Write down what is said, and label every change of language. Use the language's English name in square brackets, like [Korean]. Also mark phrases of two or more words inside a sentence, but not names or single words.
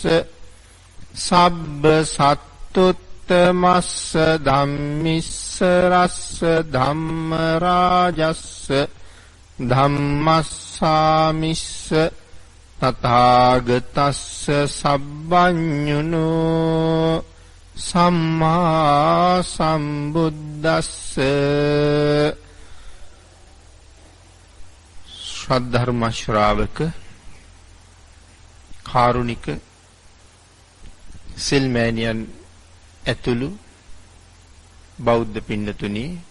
[Pali] සබ්බ සත්තුත්තමස්ස ධම්මිස්සරස්ස ධම්මරාජස්ස ධම්මස්සාමිස්ස තථාගතස්ස සබ්බඤුනෝ සම්මා සම්බුද්දස්ස [Sinhala] ශ්‍රද්ධර්ම ශ්‍රාවක කාරුණික සිල්මෑණියන් ඇතුළු බෞද්ධ පින්නතුනි